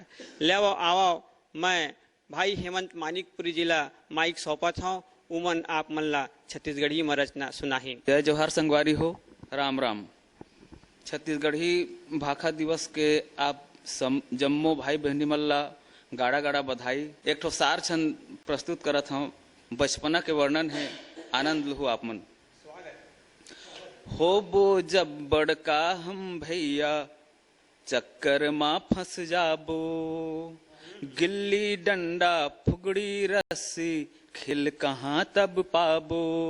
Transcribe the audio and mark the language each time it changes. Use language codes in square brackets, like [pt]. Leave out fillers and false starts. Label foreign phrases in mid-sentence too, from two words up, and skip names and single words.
[hne] ले आओ मैं भाई हेमंत मानिकपुरी जिला माइक सौंपत हूँ, उमन आप मन ला छत्तीसगढ़ी में रचना सुनाही। जय जोहार संगवारी हो, राम राम। छत्तीसगढ़ी भाखा दिवस के आप जम्मो भाई बहनी मन ला गाड़ा गाड़ा बधाई। एक ठो सार छंद प्रस्तुत करत हूँ, बचपना के वर्णन है, आनंद लहू आप मन। हो बो जब बड़का हम भैया चक्कर मा फंस जाबो, गिल्ली डंडा फुगड़ी रस्सी खिल कहाँ तब पाबो,